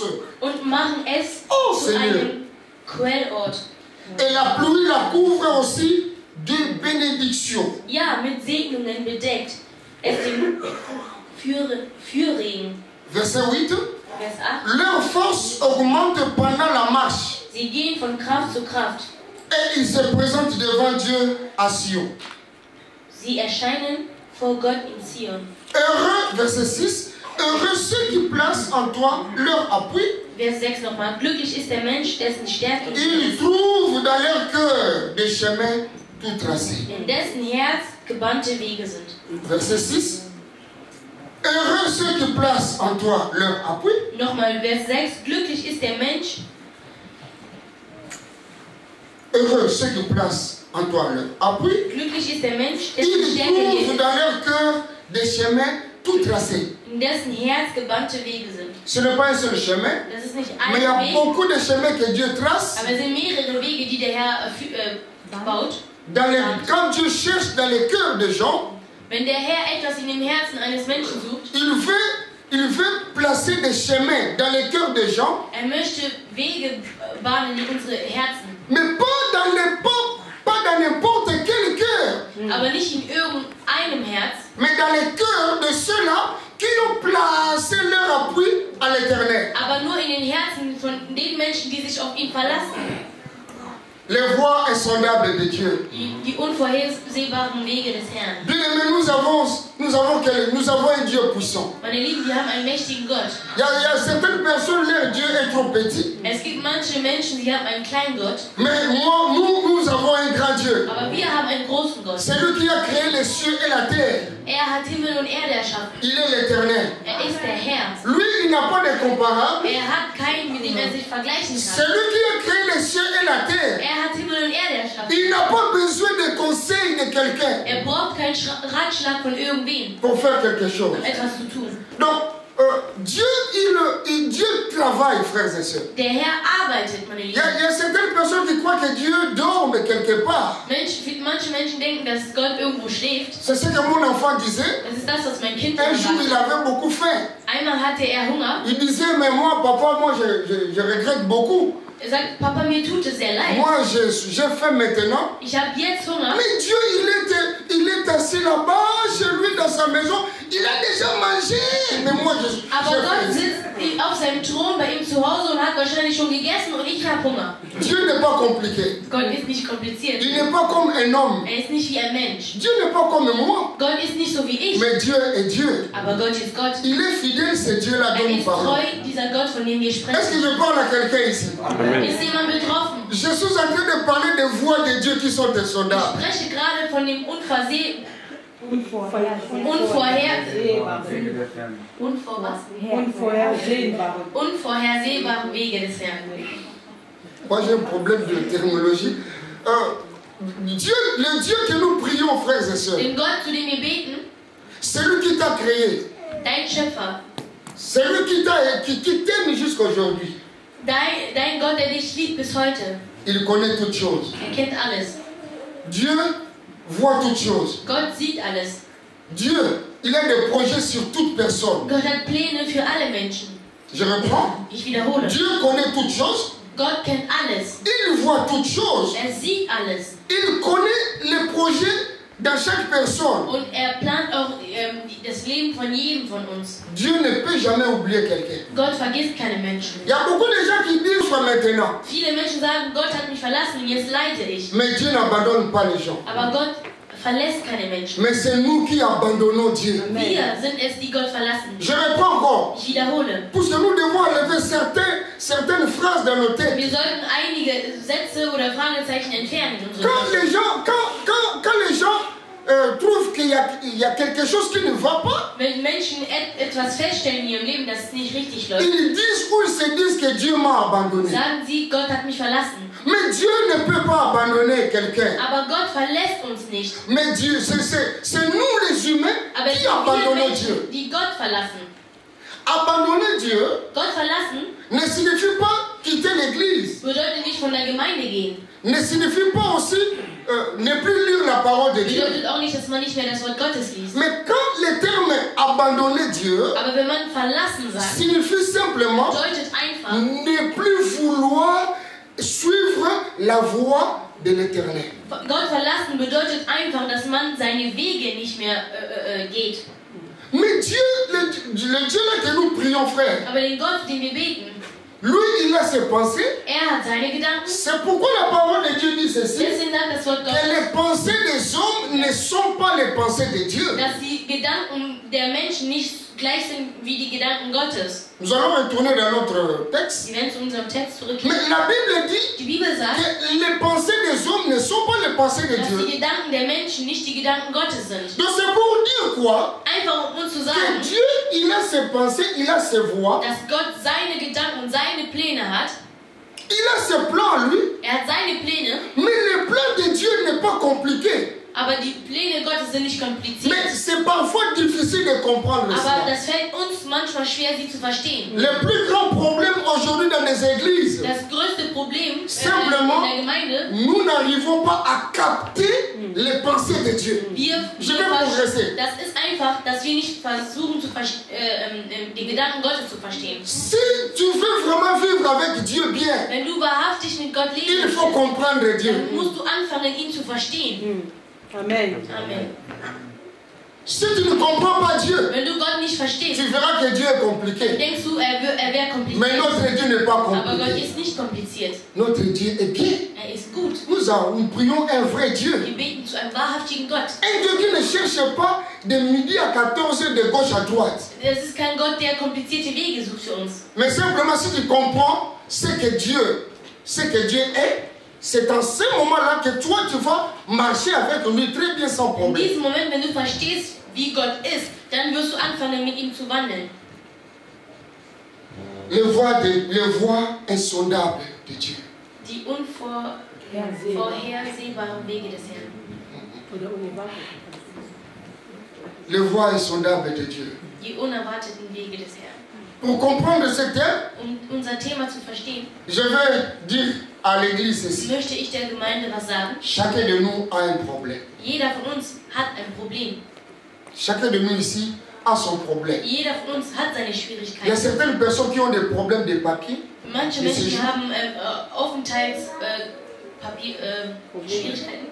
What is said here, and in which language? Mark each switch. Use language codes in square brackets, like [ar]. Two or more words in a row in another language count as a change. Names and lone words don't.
[de] Und machen es Oh, zu [fr] Seigneur. [de] einem Quellort. [fr] Et la pluie la couvre aussi de bénédictions. [de] Ja, mit Segnungen bedeckt. Es dem Fürregen. [fr] Verset 8. [de] Vers 8. [fr] Leur force augmente pendant la marche. [de] Sie gehen von Kraft zu Kraft. [fr] Et ils se présentent devant Dieu à Sion. [de] Sie erscheinen vor Gott in Zion. [fr] Heureux, verset 6. Heureux ceux qui placent en toi leur appui. [de] Vers 6 nochmal. Glücklich ist der Mensch, dessen Stärke in dir [fr] Ils [de] ist, [fr] trouvent dans leur cœur des chemins tout tracés. [de] in dessen Herz gebannte Wege sind. [fr] Verset 6. Heureux ceux qui placent en toi leur appui. [de] Nochmal Vers 6. Glücklich ist der Mensch, [fr] Heureux ceux qui placent en toi leur appui. [de] Glücklich ist der Mensch, dessen [fr] Ils [de] Stärke [fr] trouvent [de] hier [fr] dans leur cœur des chemins tout tracés. [de] in dessen Herz gebannte Wege sind. [fr] Ce n'est pas un seul chemin, [de] Das ist nicht [fr] mais il y a [de] ein Weg, [fr] beaucoup de chemins que Dieu trace. [de] aber es sind mehrere Wege, die der Herr baut. [fr] Quand Dieu cherche dans les cœurs des gens, [de] Wenn der Herr etwas in dem Herzen eines Menschen sucht, [fr] il veut placer des chemins dans les cœurs des gens, [de] möchte Wege bahnen in unsere Herzen. [fr] mais pas dans n'importe quel cœur, [de] Aber nicht in irgendeinem Herz, [fr] mais dans les cœurs de ceux-là qui ont placé leur appui à l'Éternel. [de] aber nur in den Herzen von den Menschen, die sich auf ihn verlassen. [fr] Les voies insondables de Dieu. [de] Die unvorhersehbaren Wege des Herrn. [fr] Bien aimé, nous avons un Dieu puissant. [de] Meine Lieben, wir haben einen mächtigen Gott. [fr] Il y a certaines personnes, leur Dieu est trop petit. [de] Es gibt manche Menschen, die haben einen kleinen Gott, [fr] Mais nous avons un grand Dieu. [de] aber wir haben einen großen Gott. [fr] C'est lui qui a créé les cieux et la terre. [de] Er hat Himmel und Erde erschaffen. [fr] Il est l'Éternel. [de] Er ist der Herr. [fr] Lui, il n'a pas de comparable. [de] Er hat keinen, mit dem er sich vergleichen [fr] C'est [de] kann. [fr] lui qui a créé les cieux et la terre. [de] Er hat Himmel und Erde erschaffen. [fr] Il n'a pas besoin de conseil de quelqu'un [de] Er braucht keinen Ratschlag von irgendwem, [fr] pour faire quelque chose. [de] um etwas zu tun. [fr] Donc, Dieu travaille, frères et sœurs. [de] Der Herr arbeitet, meine [fr] Il [de] Lieben. [fr] y a certaines personnes qui croient que Dieu dort quelque part. [de] Manche Menschen denken, dass Gott irgendwo schläft. [fr] C'est ce que mon enfant disait. [de] Das ist das, was mein Kind [fr] Un jour, [de] gesagt [fr] il [de] hat. [fr] avait beaucoup faim. [de] Einmal hatte er Hunger. [fr] Il disait, mais moi, papa, je regrette beaucoup. [de] Er sagt, Papa, mir tut es sehr leid. [fr] Moi, j'ai faim maintenant. [de] Ich habe jetzt Hunger. [fr] Mais Dieu, il est assis là-bas, chez lui, dans sa maison. Il a déjà mangé. Mais moi, [de] Aber Gott sitzt auf seinem Thron bei ihm zu Hause und hat wahrscheinlich schon gegessen und ich habe Hunger. [fr] Dieu n'est pas compliqué. [de] Gott ist nicht kompliziert. [fr] Il n'est pas comme un homme. [de] Er ist nicht wie ein Mensch. [fr] Dieu n'est pas comme moi. [de] Gott ist nicht so wie ich. [fr] Mais Dieu est Dieu. [de] Aber Gott ist Gott. [fr] Il est fidèle, c'est Dieu-là dont [de] Er [fr] nous [de] ist [fr] parlons. [de] treu, dieser Gott, von dem wir [fr] Est-ce que [de] sprechen. [fr] je parle à quelqu'un ici? [de] Ist jemand betroffen? [fr] Je suis en train de parler des voies de Dieu qui sont [de] Ich [fr] insondables. [de] spreche gerade von dem unvorhersehbaren Wege des Herrn. [fr] Moi, j'ai un problème de terminologie. Le Dieu que nous prions, frères et sœurs, [de] Den Gott, zu dem wir beten, [fr] c'est lui qui t'a créé. [de] dein Schöpfer, [fr] C'est lui qui t'aime jusqu'à aujourd'hui. [de] dein Gott, der dich liebt bis heute, [fr] Il connaît toutes choses. [de] er kennt alles. [fr] Dieu voit toutes choses. [de] Gott sieht alles. [fr] Dieu, il a des projets sur toute personne. [de] Gott hat Pläne für alle Menschen. [fr] Je reprends. [de] Ich wiederhole. [fr] Dieu connaît toutes choses. [de] Gott kennt alles. [fr] Il voit toutes choses. [de] Er sieht alles. [fr] Il connaît les projets dans chaque personne. [de] Und er plant auch das Leben von jedem von uns. [fr] Dieu ne peut jamais oublier quelqu'un. [de] Gott vergisst keine Menschen. [fr] Il y a beaucoup de gens qui disent soit maintenant. [de] Viele Menschen sagen, Gott hat mich verlassen und jetzt leide ich. [fr] Mais Dieu n'abandonne pas les gens. [de] Aber Gott verlässt keine Menschen. [fr] Mais c'est nous qui abandonnons Dieu. [de] Wir sind es, die Gott verlassen. [fr] Je reprends encore. [de] Ich wiederhole. [fr] Parce que nous devons enlever certaines phrases dans nos têtes. [de] Wir sollten einige Sätze oder Fragezeichen entfernen in unserer [fr] Quand les gens trouvent qu'il y a quelque chose qui ne va pas, [de] Wenn Menschen etwas feststellen in ihrem Leben, dass es nicht richtig läuft, [fr] ils disent ou ils se disent que Dieu m'a abandonné. [de] sagen sie, Gott hat mich verlassen. [fr] Mais Dieu ne peut pas abandonner quelqu'un. [de] Aber Gott verlässt uns nicht. [fr] Mais Dieu, c'est nous les humains [de] Aber es [fr] qui [de] sind wir [fr] abandonnons [de] Menschen, [fr] Dieu. [de] die Gott verlassen. [fr] Abandonner Dieu [de] Gott verlassen [fr] ne signifie pas quitter l'église. [de] bedeutet nicht von der Gemeinde gehen. [fr] Ne signifie pas aussi ne plus lire la parole de Dieu. [de] Bedeutet auch nicht, dass man nicht mehr das Wort Gottes liest. [fr] Mais quand le terme abandonner Dieu [de] Aber wenn man verlassen sagt, [fr] signifie simplement [de] bedeutet einfach, [fr] ne plus vouloir suivre la voie de l'Éternel. [de] Gott verlassen bedeutet einfach, dass man seine Wege nicht mehr geht. [fr] Mais Dieu, le Dieu là que nous prions, frère, [de] Aber den Gott, den wir beten, [fr] lui, il a ses pensées. [de] hat seine Gedanken. [fr] C'est pourquoi la parole de Dieu dit ceci. [de] Deswegen sagt das Wort [fr] Que [de] Gottes, [fr] les pensées des hommes ne sont pas les pensées de Dieu. [de] dass die Gedanken der Menschen nicht gleich sind wie die Gedanken Gottes. [fr] Nous allons retourner dans notre texte. [de] Wir werden zu unserem Text zurückkehren. [fr] Mais la Bible dit [de] Die Bibel sagt, [fr] que les pensées des hommes ne sont pas les pensées de [de] dass [fr] Dieu. [de] die Gedanken der Menschen nicht die Gedanken Gottes sind. [fr] Donc c'est pour dire quoi? [de] Einfach um uns zu [fr] Que [de] sagen, [fr] Dieu, il a ses pensées, il a ses voies. [de] dass Gott seine Gedanken und seine Pläne hat. [fr] Il a ses plans, lui. [de] hat seine Pläne, [fr] Mais le plan de Dieu n'est pas compliqué. [de] aber die Pläne Gottes sind nicht kompliziert. [fr] Mais c'est parfois difficile de comprendre [de] Aber [fr] cela. [de] das fällt uns manchmal schwer, sie zu verstehen. [fr] Le plus grand problème aujourd'hui dans les églises, [de] Das größte Problem [fr] Simplement, [de] in der Gemeinde, [fr] nous n'arrivons pas à capter les pensées de Dieu. Je vais progresser. [de] das ist einfach, dass wir nicht versuchen, den Gedanken Gottes zu verstehen. [fr] Si tu veux vraiment vivre avec Dieu bien, [de] Wenn du wahrhaftig mit Gott leben [fr] il faut [de] möchtest, [fr] comprendre Dieu. [de] dann musst du anfangen, ihn zu verstehen. [fr] Amen. [de] Amen. [fr] Si tu ne comprends pas Dieu, [de] Wenn du Gott nicht verstehst, [fr] tu verras que Dieu est [de] dann [fr] compliqué. [de] denkst du, er wäre kompliziert. [fr] Mais notre Dieu n'est pas [de] Aber Gott [fr] compliqué. [de] ist nicht kompliziert. [fr] Notre Dieu est bien. [de] Er ist gut. [fr] Nous prions un vrai Dieu. [de] Wir beten zu einem wahrhaftigen Gott. [fr] Un Dieu qui ne cherche pas de midi à 14 heures de gauche à droite. [de] Es ist kein Gott, der komplizierte Wege sucht für uns. [fr] Mais simplement si tu comprends ce que Dieu est, c'est en ce moment-là que toi tu vas marcher avec lui très bien sans [de] In [fr] problème. [de] diesem Moment, wenn du verstehst, wie Gott ist, dann wirst du anfangen, mit ihm zu wandeln. [fr] Les voies insondables de Dieu. [de] Die unvorhersehbaren Wege des Herrn. Oder unerwartet. [fr] Les voies insondables de Dieu. [de] Die unerwarteten Wege des Herrn. [fr] Pour comprendre ce thème, [de] Um unser Thema zu verstehen, [fr] je vais dire à l'église ceci. [de] möchte ich der Gemeinde was sagen. [fr] Chacun de nous a un problème. [de] Jeder von uns hat ein Problem. [fr] Chacun de nous ici a son problème. [de] Jeder von uns hat seine [fr] Il y a [de] Schwierigkeiten. [fr] certaines personnes qui ont des problèmes de papier. [de] Manche Das ist- Menschen haben Schwierigkeiten.